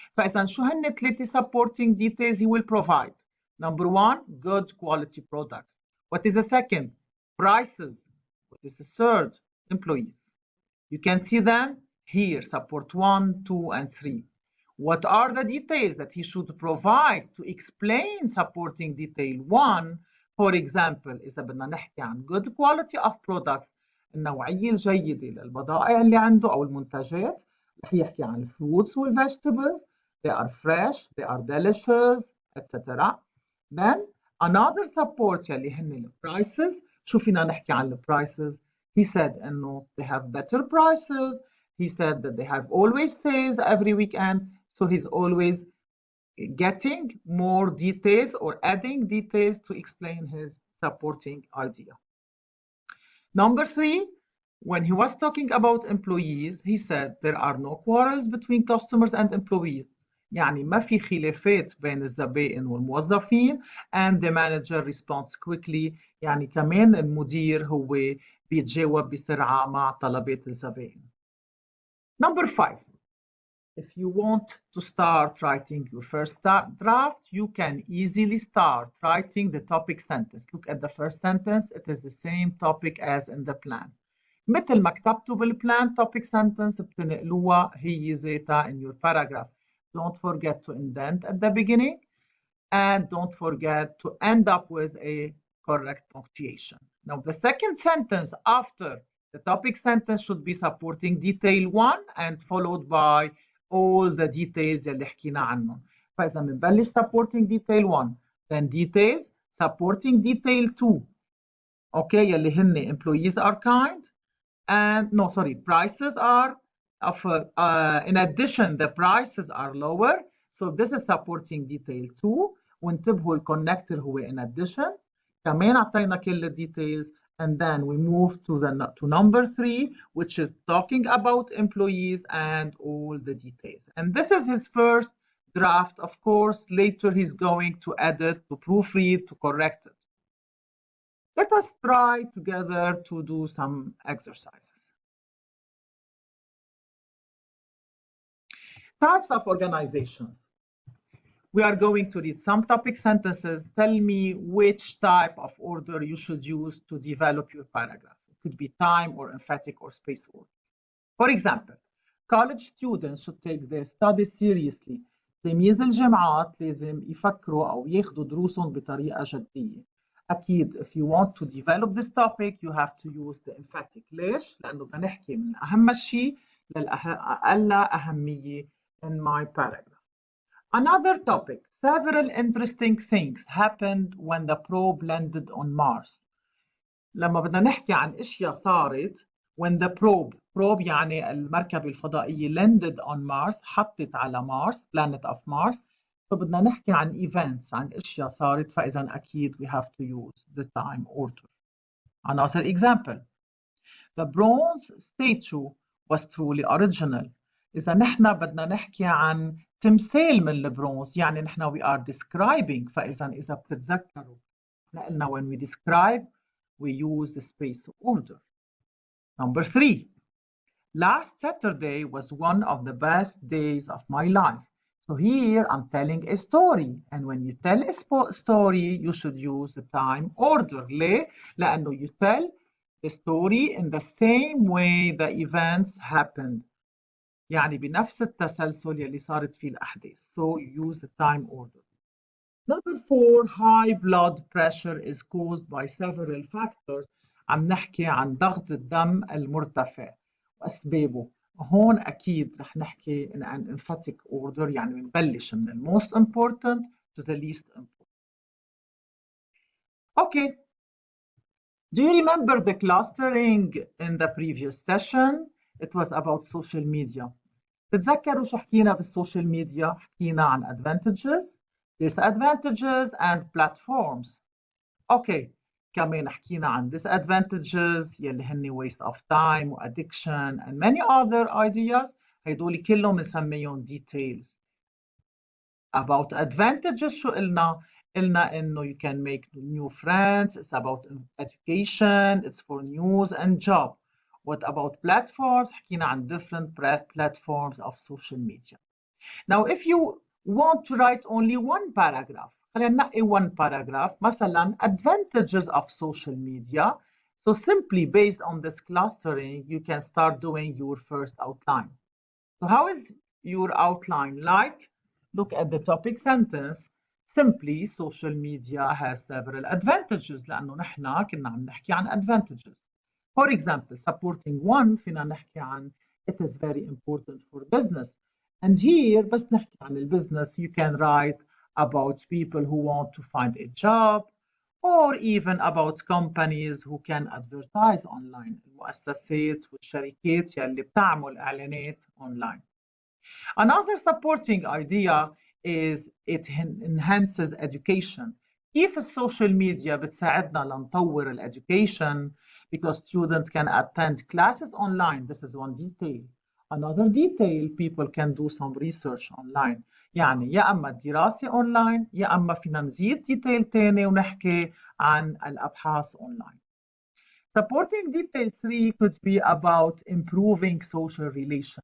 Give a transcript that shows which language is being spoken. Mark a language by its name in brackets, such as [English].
[Arabic] فإذا شو هن [English] 3 supporting details he will provide? Number 1, good quality products. What is the second? Prices. What is the third? Employees. You can see them here, support 1, 2, and 3. What are the details that he should provide to explain supporting detail 1? [Arabic] For example, إذا بدنا نحكي عن [English] good quality of products, [Arabic] النوعية الجيدة للبضائع اللي عنده أو المنتجات، رح يحكي عن [English] fruits vegetables. They are fresh, they are delicious, etc. Then another support [Arabic] يلي هن [English] prices. [Arabic] شو فينا نحكي عن prices? [English] He said إنه they have better prices. He said that they have always sales every weekend. So he's always getting more details or adding details to explain his supporting idea. Number 3, when he was talking about employees, he said there are no quarrels between customers and employees. [Arabic] يعني ما في خلافات بين الزبائن والموظفين [English] and the manager responds quickly. [Arabic] يعني كمان المدير هو بيتجاوب بسرعة مع طلبات الزبائن. [English] Number 5, if you want to start writing your first draft, you can easily start writing the topic sentence. Look at the first sentence. It is the same topic as in the plan. [Arabic] مثل ما كتبتوا بالبلان topic sentence بتنقلوها هي ذاتها [English] in your paragraph. Don't forget to indent at the beginning and don't forget to end up with a correct punctuation. Now the second sentence after the topic sentence should be supporting detail 1 and followed by all the details [Arabic] اللي حكينا عنهم. فإذا بنبلش [English] supporting detail 1 then details supporting detail 2. Okay, [Arabic] يلي هن [English] employees are kind and no sorry prices are of in addition the prices are lower. So this is supporting detail 2. [Arabic] وانتبهوا الكونكتور هو [English] in addition. [Arabic] كمان عطينا كل details. [English] And then we move to number 3, which is talking about employees and all the details. And this is his first draft. Of course, later he's going to edit, to proofread, to correct it. Let us try together to do some exercises. Types of organizations. We are going to read some topic sentences. Tell me which type of order you should use to develop your paragraph. It could be time or emphatic or space order. For example, college students should take their studies seriously. [Arabic] تلاميذ الجامعات لازم يفكروا أو ياخدوا دروسهم بطريقة جدية. أكيد [English] if you want to develop this topic you have to use the emphatic. [Arabic] ليش؟ لأنه بدنا نحكي من أهم شيء للأقل أهمية [English] in my paragraph. Another topic, several interesting things happened when the probe landed on Mars. [Arabic] لما بدنا نحكي عن اشياء صارت [English] when the probe [Arabic] يعني المركبة الفضائية [English] landed on Mars [Arabic] حطت على مارس [English] planet of Mars. [Arabic] فبدنا نحكي عن events عن اشياء صارت فإذا أكيد [English] we have to use the time order. Another example, the bronze statue was truly original. [Arabic] إذا نحن بدنا نحكي عن تمثال من البرونز يعني نحن [English] we are describing. [Arabic] فإذا بتتذكروا قلنا [English] when we describe we use the space order. Number 3, last Saturday was one of the best days of my life. So here I'm telling a story and when you tell a story you should use the time order. [Arabic] ليه؟ لأنه [English] you tell the story in the same way the events happened. [Arabic] يعني بنفس التسلسل يلي صارت فيه الأحداث. [English] So you use the time order. Number 4, high blood pressure is caused by several factors. [Arabic] عم نحكي عن ضغط الدم المرتفع وأسبابه. هون أكيد رح نحكي عن [English] emphatic order، [Arabic] يعني بنبلش من [English] the most important to the least important. Okay. Do you remember the clustering in the previous session? It was about social media. [Arabic] تتذكروا شو حكينا بالسوشيال ميديا؟ حكينا عن [English] advantages, disadvantages and platforms. Okay. [Arabic] كمان حكينا عن [English] disadvantages [Arabic] يلي هن [English] waste of time و addiction and many other ideas. [Arabic] هيدول كلهم بنسميهم details. [English] About advantages [Arabic] شو قلنا؟ قلنا إنه [English] you can make new friends. It's about education. It's for news and job. What about platforms? [Arabic] حكينا عن [English] different platforms of social media. Now, if you want to write only one paragraph, [Arabic] خلينا ننقي [English] one paragraph. مثلا advantages of social media. So simply based on this clustering, you can start doing your first outline. So how is your outline like? Look at the topic sentence. Simply, social media has several advantages [Arabic] لأنه نحن كنا عم نحكي عن [English] advantages. For example, supporting one [Arabic] فينا نحكي عن [English] it is very important for business. And here [Arabic] بس نحكي عن البزنس [English] you can write about people who want to find a job or even about companies who can advertise online. [Arabic] المؤسسات والشركات يلي بتعمل إعلانات online. [English] Another supporting idea is it enhances education. [Arabic] كيف السوشيال ميديا بتساعدنا لنطور الeducation [English] because students can attend classes online. This is one detail. Another detail, people can do some research online. [Arabic] يعني يا أما الدراسة online يا أما فينا نزيد detail تاني ونحكي عن الأبحاث online. [English] Supporting detail 3 could be about improving social relation.